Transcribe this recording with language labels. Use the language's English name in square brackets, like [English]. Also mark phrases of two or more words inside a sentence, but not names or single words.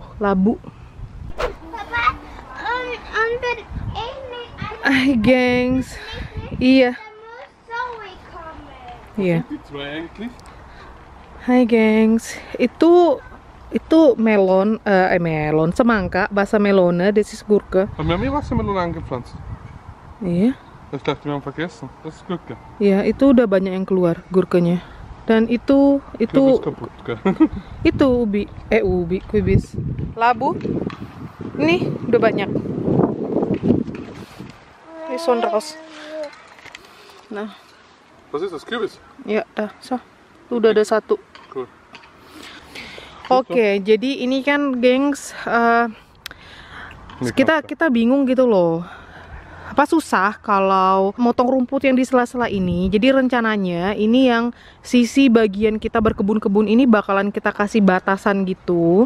[Indonesian] Labu. Hai gengs. Iya. Iya. Hai gengs. Itu melon, melon, semangka, bahasa melone, [German] das ist Gurke. Aber wir haben Wassermelone angepflanzt. [Indonesian] Iya. [German] Ich dachte, wir haben vergessen. Das ist Gurke. [Indonesian] Iya, itu udah banyak yang keluar gurkenya. Dan itu [German] kaputt, gell? [Indonesian] Itu ubi, kubis. Labu. Ini udah banyak. Ini [German] son raus. [Indonesian] Nah. [German] Was ist das, Kürbis? [Indonesian] Ya, dah, so. Udah ada 1. Cool. Oke, jadi ini kan gengs, kita bingung gitu loh. Apa susah kalau motong rumput yang di sela-sela ini. Jadi rencananya ini yang sisi bagian kita berkebun-kebun ini bakalan kita kasih batasan gitu.